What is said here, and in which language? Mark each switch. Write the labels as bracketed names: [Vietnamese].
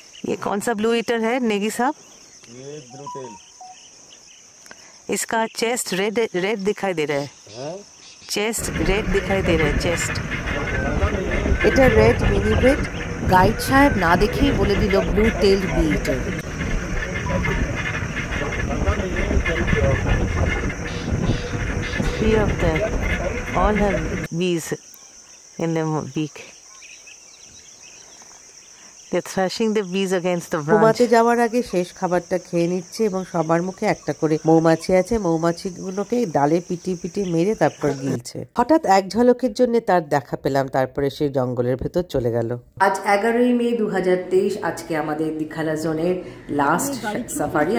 [Hindi] ये कौन सा ब्लू ईटर है नेगी साहब? ये ब्लू टेल। इसका चेस्ट रेड रेड दिखाई दे रहा है, चेस्ट रेड दिखाई दे रहा है, चेस्ट [Bangla] এটা রেড মিনি রেড। গাইড সাহেব না দেখেই বলে দিল blue tell blue eater. [English] Three of them all have bees in their beak. They're thrashing the bees against the branch. [Bangla] ঘুমাতে যাওয়ার আগে শেষ খাবারটা খেয়ে নিচ্ছে এবং সবার মুখে একটা করে মৌমাছি আছে। মৌমাছিগুলোকে ডালে পিটিয়ে পিটিয়ে মেরে তারপর গিলছে। হঠাৎ এক ঝলকের জন্য তার দেখা পেলাম, তারপরে সে জঙ্গলের ভেতর চলে গেল। আজ 11ই মে 2023। আজকে আমাদের দিখালা জোনের লাস্ট সাফারি।